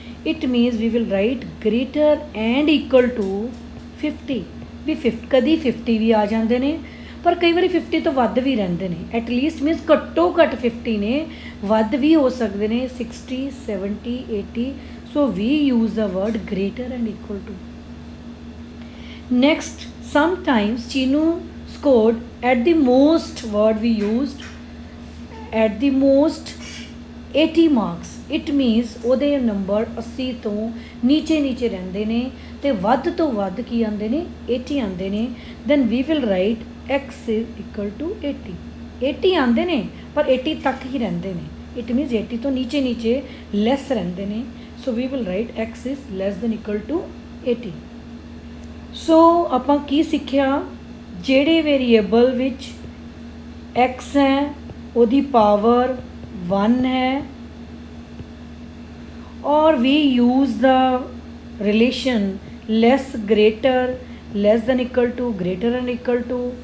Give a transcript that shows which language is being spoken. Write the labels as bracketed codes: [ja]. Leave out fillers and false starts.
[en] it means we will write greater and equal to [pa] 50 ਵੀ ਕਦੀ 50 ਵੀ ਆ ਜਾਂਦੇ ਨੇ, ਪਰ ਕਈ ਵਾਰੀ 50 ਤੋਂ ਵੱਧ ਵੀ ਰਹਿੰਦੇ ਨੇ। ਐਟਲੀਸਟ ਮੀਨਸ ਘੱਟੋ ਘੱਟ 50 ਨੇ, ਵੱਧ ਵੀ ਹੋ ਸਕਦੇ ਨੇ 60, 70, 80। [en] So we use the word greater and equal to. Next sometimes Chinu scored at the most word we used at the most 80 marks। it means [pa] ਉਹਦੇ ਨੰਬਰ 80 ਤੋਂ ਨੀਚੇ ਰਹਿੰਦੇ ਨੇ ਤੇ ਵੱਧ ਤੋਂ ਵੱਧ ਕੀ ਆਉਂਦੇ ਨੇ? 80 ਆਉਂਦੇ ਨੇ। [en] then we will write x is equal to 80। [pa] 80 ਆਉਂਦੇ ਨੇ ਪਰ 80 ਤੱਕ ਹੀ ਰਹਿੰਦੇ ਨੇ। [en] it means [pa] 80 ਤੋਂ ਨੀਚੇ ਲੈਸ ਰਹਿੰਦੇ ਨੇ। [en] so we will write x is less than equal to 80। [pa] ਸੋ ਆਪਾਂ ਕੀ ਸਿੱਖਿਆ? ਜਿਹੜੇ ਵੇਰੀਏਬਲ ਵਿੱਚ x ਹੈ ਉਹਦੀ ਪਾਵਰ 1 ਹੈ ਔਰ [en] we use the relation [pa] lace greater, less than equal to, greater and equal to.